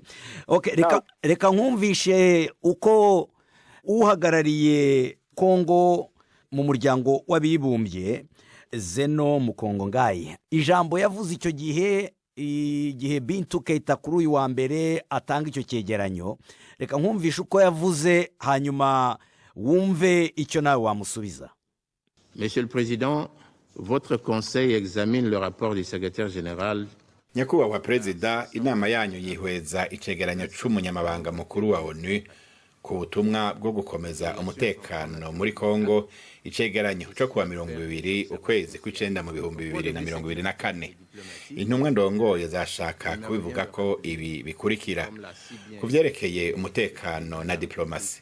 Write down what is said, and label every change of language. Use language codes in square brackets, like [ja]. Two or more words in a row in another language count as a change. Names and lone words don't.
[rw] Okay, reka nkumvishe uko uhagarariye Kongo mu muryango w'abibumbye Zeno Mukongo Ngayi ijambo yavuze icyo igihe Bintu Keita kuri uyu wa mbere atanga icyo cyegeranyo. Reka nkumvishe uko yavuze hanyuma wumve icyo nawe wamusubiza. [fr] Monsieur le Président, votre conseil examine le rapport du secrétaire général. [rn] Nyakubahwa Perezida, inama yanyu yihweza icegeranyo c'umunyamabanga mukuru wa ONU ku butumwa bwo gukomeza umutekano muri Kongo, icegeranyo cyo kuwa 20 ukwezi kw'icenda mu 2024. Intumwa ndongoye zashaka kubivuga ko ibi bikurikira: kuvyerekeye umutekano na diplomasi.